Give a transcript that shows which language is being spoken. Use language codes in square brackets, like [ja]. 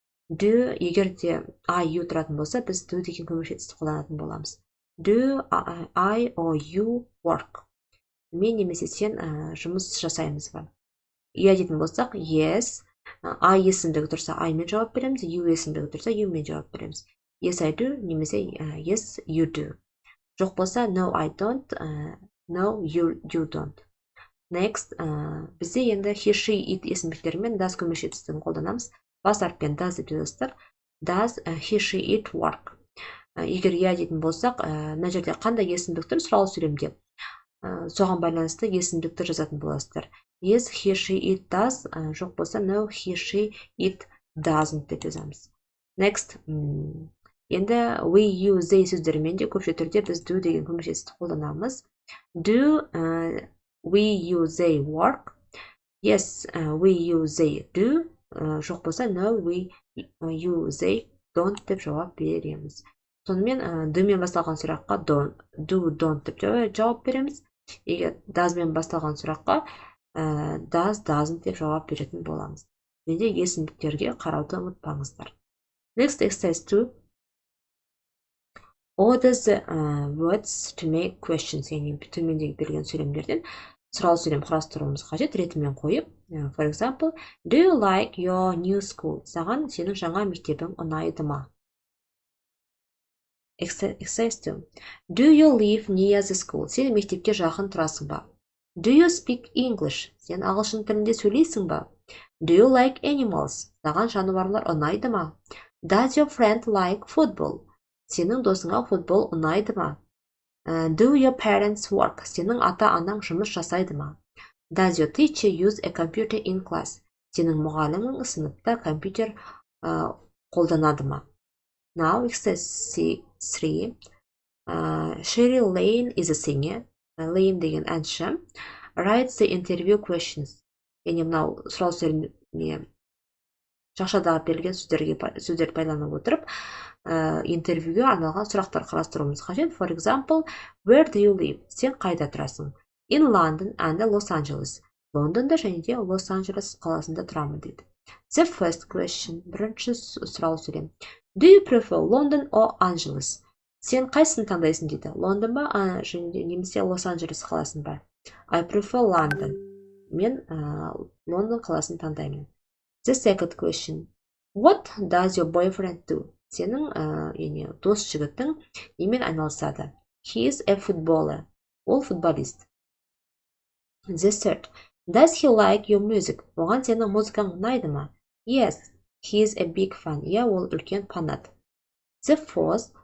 [kk] Do, егер де I, you тұратын болса, біз do деген көмек жетістікті қолданатын боламыз. [en] Do I or you work? [kk] Мен немесе сен жұмыс жасаймыз ба? Я дейтін болсақ, yes. I есімдігі тұрса, I мен жауап береміз. You есімдігі тұрса, you мен жауап береміз. [en] Yes, I do, немесе yes, you do. [kk] Жоқ болса, [en] no, I don't, no, you don't. [kk] Next, бізде енді he, she, it есімдіктермен does көмек жетістігін қолданамыз. Бас әріппен does деп жазасыздар. [en] Does he, she, it work? [kk] Егер я дейтін болсақ, мына жерде қандай есімдік тұр сұрау сөйлемде? Соған байланысты есімдікті жазатын боласыздар. [en] Yes, he, she, it does. [kk] Жоқ болса, [en] no, he, she, it doesn't деп жазамыз. [kk] Next, енді we, you, they сөздерімен де көпше түрде біз do деген көмек жетістікті қолданамыз. [en] Do, we, you, they work. Yes, we, you, they do. [kk] Жоқ болса, [en] no, we, you, they don't [kk] деп жауап береміз. Сонымен, do мен басталған сұраққа do, don't деп жауап береміз. Егер does мен басталған сұраққа does, doesn't деп жауап беретін боламыз. Және де есімдіктерге қарауды ұмытпаңыздар. [en] Next, exercise 2. Order the words to make questions. [kk] Яғни төмендегі берілген сөйлемдерден сұрау сөйлем құрастыруымыз қажет, ретімен қойып. [en] For example, do you like your new school? [kk] Саған сенің жаңа мектебің ұнайды ма? [en] Exercise 2. Do you live near the school? [kk] Сен мектепке жақын тұрасың ба? [en] Do you speak English? [kk] Сен ағылшын тілінде сөйлейсің ба? [en] Do you like animals? [kk] Саған жануарлар ұнайды ма? [en] Does your friend like football? [kk] Сенің досыңа футбол ұнайды ма? [en] Do your parents work? [kk] Сенің ата-анаң жұмыс жасайды ма? [en] Does your teacher use a computer in class? [kk] Сенің мұғалімің сыныпта компьютер қолданады ма? [en] Now, exercise 3. Cheryl Lane is a singer. [kk] Lane деген әнші. [en] Write the interview questions. [kk] Яғни мынау сұрау сөйлеміне жақшадағы берілген сөздерді пайдаланып отырып, интервьюге арналған сұрақтар қарастыруымыз қажет. [en] For example, where do you live? [kk] Сен қайда тұрасың? [en] In London and Los Angeles. [kk] Лондонда және де Лос-Анджелес қаласында тұрамын дейді. [en] The first question. [kk] Бірінші сұрау сөйлем. [en] Do you prefer London or Angeles? [kk] Сен қайсысын таңдайсың дейді. Лондон ба, немесе Лос-Анджелес қаласын ба? [en] I prefer London. [kk] Мен Лондон қаласын таңдаймын. [en] The second question. What does your boyfriend do? [kk] Сенің дос жігіттің немен айналысады? [en] He is a footballer. [kk] Ол футболист. [en] The third. Does he like your music? [kk] Оған сенің музыкаң ұнайды ма? [en] Yes, he is a big fan. [kk] Ол үлкен фанат. [en] The fourth.